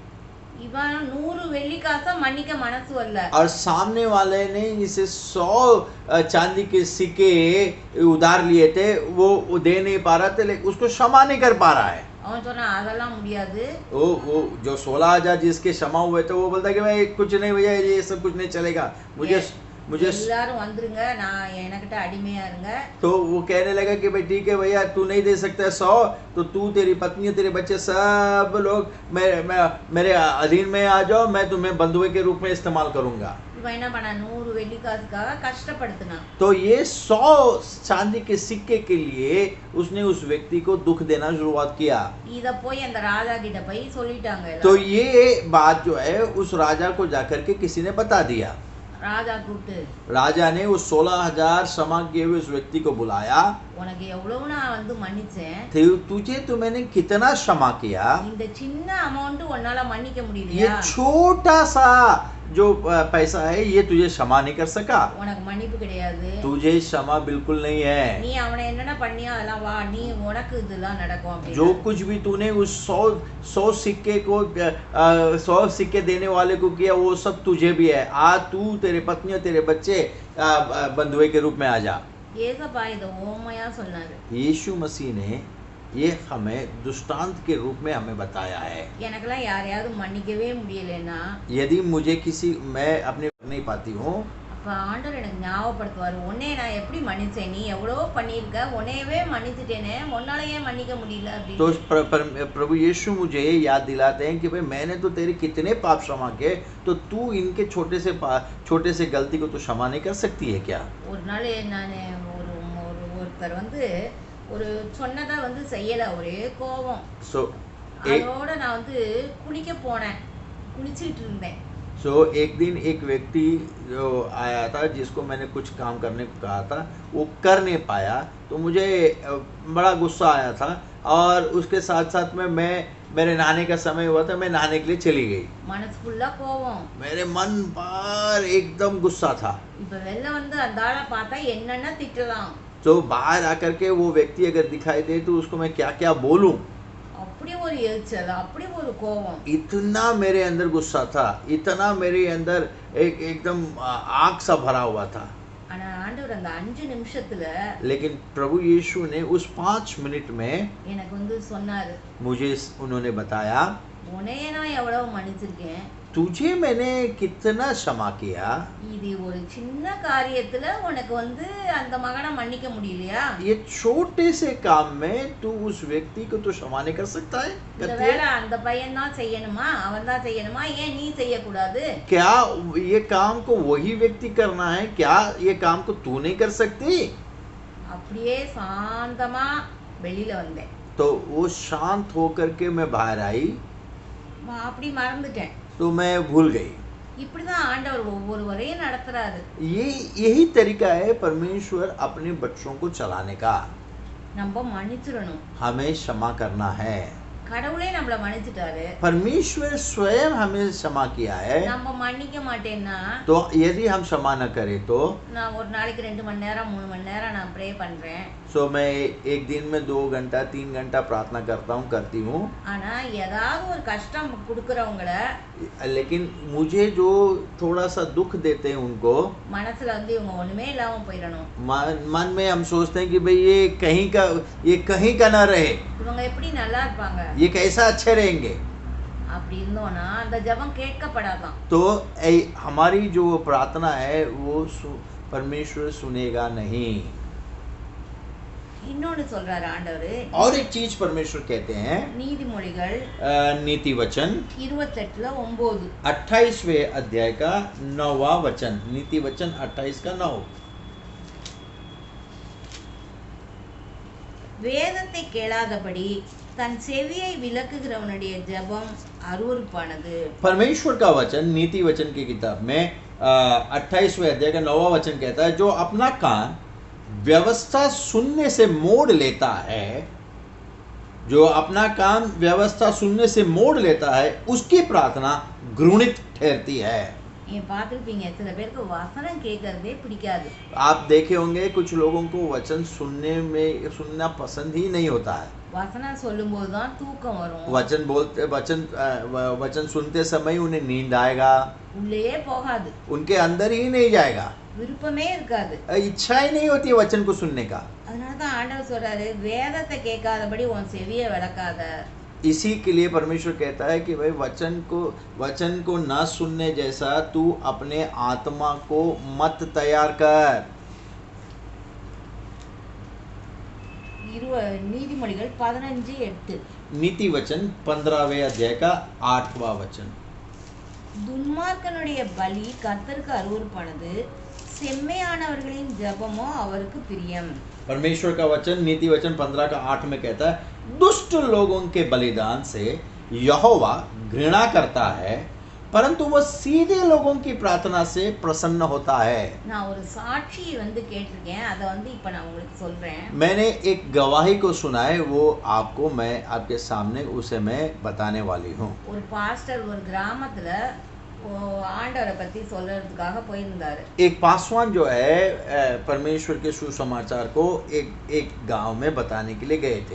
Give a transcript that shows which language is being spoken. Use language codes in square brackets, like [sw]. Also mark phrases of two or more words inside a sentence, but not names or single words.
[ta] இவன் 100 வெள்ளி காசை மன்னிக்க மனசு வரல. [hi] और सामने वाले ने इसे 100 चांदी के सिक्के उधार लिए थे, वो दे नहीं पा रहा था, लेकिन उसको क्षमा नहीं कर पा रहा है। [ta] அவன் சொன்னா அதெல்லாம் முடியாது. [hi] वो जो 16,000 जिसके क्षमा हुए थे वो बोलता कि भाई कुछ नहीं भैया, ये सब कुछ नहीं चलेगा, मुझे [ta] எல்லாரும் வந்துருங்க, நான் எனக்கிட்ட அடிமையா இருங்க. [hi] तो वो कहने लगा कि भाई ठीक है भैया, तू नहीं दे सकता 100, तो तू, तेरी पत्नी, तेरे बच्चे सब लोग मेरे अधीन में आ जाओ, मैं तुम्हें बंधुए के रूप में इस्तेमाल करूंगा। [ta] இவன் என்ன பண்ணா, 100 வெள்ளி காசுக்காக கஷ்டப்படுத்தினான். [hi] तो ये 100 चांदी के सिक्के के लिए उसने उस व्यक्ति को दुख देना शुरुआत किया। [ta] இத போய் அந்த ராஜா கிட்ட போய் சொல்லிட்டாங்க எல்லாம். [hi] तो ये बात जो है उस राजा को जाकर के किसी ने बता दिया। [ta] ராஜா கூப்பிட்டு [hi] राजा ने उस 16,000 क्षमा किए हुए उस व्यक्ति को बुलाया। [ta] உனக்கு எவ்வளவு நான் வந்து மன்னிச்சேன், [hi] तुझे तो मैंने कितना क्षमा किया, [ta] இந்த சின்ன அமௌண்ட் உன்னால மன்னிக்க [hi] ये [ta] முடியலையா? [hi] छोटा सा जो पैसा है ये तुझे क्षमा नहीं कर सका, [ta] உனக்கு மன்னிப்பு கிடையாது. [hi] तुझे क्षमा बिल्कुल नहीं है। [ta] நீ அவனை என்னென்ன பண்ணியா அதெல்லாம் வா, நீ உனக்கு இதெல்லாம் நடக்கும் அப்படின்னு. [hi] जो कुछ भी तूने उस 100 सिक्के को 100 सिक्के देने वाले को किया वो सब तुझे भी है। आज तू, तेरे पत्नी और तेरे बच्चे बंधुए के रूप में आ जा। [ta] ஏசப்பா இத ஓமையா சொன்னாரு. [hi] यीशु मसीह ने ये हमें दृष्टांत के रूप में हमें बताया है। [ta] எனக்கெல்லாம் யாரையாவது மன்னிக்கவே முடியலன்னா, [hi] यदि मुझे मैं अपने नहीं पाती हूँ, [ta] அப்ப ஆண்டவர் எனக்கு ஞாபகப்படுத்துவாரு, உன்னை நான் எப்படி மன்னிச்சேன், நீ எவ்வளவோ பண்ணியிருக்க, உன்னையவே மன்னிச்சிட்டேனே, உன்னால ஏன் மன்னிக்க முடியல [hi] तो [ta] அப்படின்னு. [hi] प्रभु यीशु मुझे याद दिलाते हैं कि भाई मैंने तो तेरे कितने पाप क्षमा किए, तो तू इनके छोटे से गलती को तो क्षमा नहीं कर सकती है क्या? [ta] ஒரு நாள் நான் ஒருத்தர் வந்து ஒரு சொன்னதை வந்து செய்யல, ஒரே கோபம். அதோட நான் வந்து குளிக்க போனேன், குளிச்சிட்டு இருந்தேன். [hi] एक दिन एक व्यक्ति जो आया था जिसको मैंने कुछ काम करने को कहा था, वो कर नहीं पाया, तो मुझे बड़ा गुस्सा आया था और उसके साथ साथ में मेरे नहाने का समय हुआ था, मैं नहाने के लिए चली गई। [ta] மனசு ஃபுல்லா கோபம், [hi] मेरे मन पर एकदम गुस्सा था। [ta] இப்ப வெளில வந்து அந்த ஆளை பார்த்தா என்னென்ன திட்டலாம், [hi] तो बाहर आकर के वो व्यक्ति अगर दिखाई दे तो उसको मैं क्या क्या बोलूं, [ta] அப்படி ஒரு எரிச்சல், அப்படி ஒரு கோபம். [hi] इतना मेरे अंदर गुस्सा था, इतना मेरे अंदर एकदम आग सा भरा हुआ था। [ta] ஆனா ஆண்டவர் அந்த 5 நிமிஷத்துல, [hi] लेकिन प्रभु यीशु ने उस 5 मिनट में [ta] எனக்கு வந்து சொன்னாரு, [hi] मुझे उन्होंने बताया, [ta] உன்னைய நான் எவ்வளவு மன்னிச்சிருக்கேன், [hi] तुझे मैंने कितना क्षमा किया, [ta] இது ஒரு சின்ன காரியத்துல உனக்கு வந்து அந்த மகனை மன்னிக்க முடியலையா? [hi] ये छोटे से काम में तू उस व्यक्ति को तो क्षमा नहीं कर सकता है? [ta] இந்த வேலை அந்த பையன் தான் செய்யணுமா, அவன் தான் செய்யணுமா, ஏன் நீ செய்யக்கூடாது? [hi] क्या ये काम को वही व्यक्ति करना है? क्या ये काम को तू नहीं कर सकती? [ta] அப்படியே சாந்தமா வெளியில வந்தேன். [hi] तो वो शांत होकर के मैं बाहर आई, [ta] அப்படி மறந்துட்டேன். [hi] तो मैं भूल गई। [ta] இப்படிதான் ஆண்டவர் ஒவ்வொருவரையும் நடத்துறாரு. [hi] ये यही तरीका है परमेश्वर अपने बच्चों को चलाने का। [ta] நம்ம மன்னிச்சிடணும். [hi] हमें क्षमा करना है। [ta] கடவுளே நம்மள மன்னிச்சிட்டாரு. [hi] परमेश्वर स्वयं हमें क्षमा किया है। [ta] நம்ம மன்னிக்க மாட்டேன்னா [hi] तो यदि हम क्षमा न करें तो [ta] நான் ஒரு நாளைக்கு 2 மணி நேரம் 3 மணி நேரம் நான் ப்ரே பண்றேன். [hi] सो मैं एक दिन में 2 घंटा 3 घंटा प्रार्थना करती हूँ। [ta] ஆனா ஏதாவது ஒரு கஷ்டம் கொடுக்கறவங்கள [hi] लेकिन मुझे जो थोड़ा सा दुख देते हैं उनको [ta] மனசுல வந்து இவங்க ஒண்ணுமே இல்லாம போயிடணும். [hi] मन में हम सोचते हैं कि भाई ये कहीं का ना रहे, [ta] இவங்க எப்படி நல்லா இருப்பாங்க, [hi] ये कैसा अच्छे रहेंगे। [ta] அப்படி இருந்தோம்னா அந்த ஜெபம் கேட்கப்படாதான். [hi] तो हमारी जो प्रार्थना है वो परमेश्वर सुनेगा नहीं। [ta] இன்னொன்னு சொல்றாரு ஆண்டவர். [hi] और एक चीज परमेश्वर कहते हैं, [ta] நீதிமொழிகள் [hi] नीति वचन 28:9 28वें अध्याय का 9वां वचन, नीति वचन 28 का 9। [ta] வேதத்தை கேளாதபடி தன் செவியை விலக்குகிறவனுடைய ஜெபம் அருவருப்பானது. [hi] परमेश्वर का वचन नीति वचन की किताब में 28वें अध्याय का 9वां वचन कहता है, जो अपना कान व्यवस्था सुनने से मोड़ लेता है, जो अपना कान व्यवस्था सुनने से मोड़ लेता है, उसकी प्रार्थना घृणित ठहरती है। [ta] நீங்க பார்த்திருப்பீங்க, சில பேருக்கு வசனம் கேட்கறதே பிடிக்காது. [hi] आप देखे होंगे कुछ लोगों को वचन सुनना पसंद ही नहीं होता है। [ta] வசனம் சொல்லும்போது தான் தூக்கம் வரும். [hi] वचन सुनते समय उन्हें नींद आएगा, [ta] உள்ளே போகாது, [hi] उनके अंदर ही नहीं जाएगा, [ta] விருப்பமே இருக்காது. [hi] इच्छा ही नहीं होती है वचन को सुनने का। [ta] அதனால தான் ஆண்டவர் சொல்றாரு, வேதத்தை கேட்காதபடி உன் செவியை விலக்காத. [hi] इसी के लिए परमेश्वर कहता है कि भाई वचन को न सुनने जैसा तू अपने आत्मा को मत तैयार कर। [ta] நீதிமொழிகள் 15:8 [hi] नीति वचन 15वें अध्याय का 8वां वचन। [ta] துன்மார்க்கனுடைய பலி கர்த்தருக்கு அருவருப்பானது, செம்மையானவர்களின் ஜெபமோ அவருக்கு பிரியம். [hi] परमेश्वर का वचन नीति वचन 15 का 8 में कहता है, दुष्ट लोगों के बलिदान से यहोवा घृणा करता है, परंतु वह सीधे लोगों की प्रार्थना से प्रसन्न होता है। [ta] நான் ஒரு சாட்சி வந்து கேட்டிருக்கேன், அதை வந்து இப்ப நான் உங்களுக்கு சொல்றேன். [hi] मैंने एक गवाही को सुना है, वो आपको मैं आपके सामने उसे मैं बताने वाली हूँ। [ta] ஒரு பாஸ்டர் ஒரு கிராமத்துல ஆண்டவரை பத்தி சொல்றதுக்காக போயிருந்தாரு. [hi] एक पासवान जो है परमेश्वर के सुसमाचार को एक गांव में बताने के लिए गए थे।